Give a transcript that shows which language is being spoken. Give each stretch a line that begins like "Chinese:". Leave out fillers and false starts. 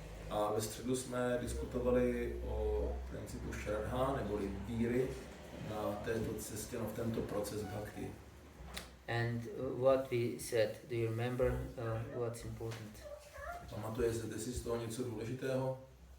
Czech: A ve středu jsme diskutovali o principu Shraddha, neboli víry na této cestě, v tento proces bhakti.
English: And what we said, do you remember what's important?
Czech: Pamatujete si z toho něco důležitého?